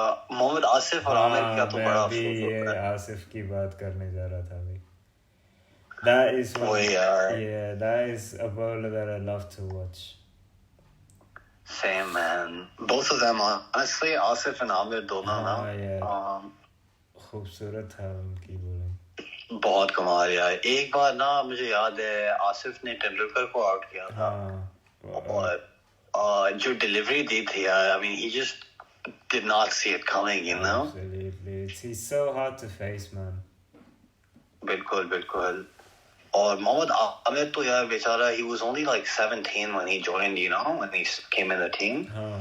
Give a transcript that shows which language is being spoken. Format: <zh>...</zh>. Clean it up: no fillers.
<hi>Mohammad Asif और आमिर का तो बड़ा अफसोस होता है. आसिफ की बात करने जा रहा था अभी.</hi> <en>That is one. That is a bowler that I love to watch. Same, man. Both of them, honestly, Asif and Amir</en> <hi>दोनों ना. खूबसूरत था उनकी bowling. बहुत कमाल यार. एक बार ना मुझे याद है आसिफ ने तेंदुलकर को आउट किया था. और जो डिलीवरी दी थी यार,</hi> <en>I mean, he just did not see it coming, Absolutely. He's so hard to face, man.</en> <hi>बिल्कुल. और मोहम्मद आमिर तो यार बेचारा,</hi> <en>he was only like 17 when he joined, when he came in the team.</en>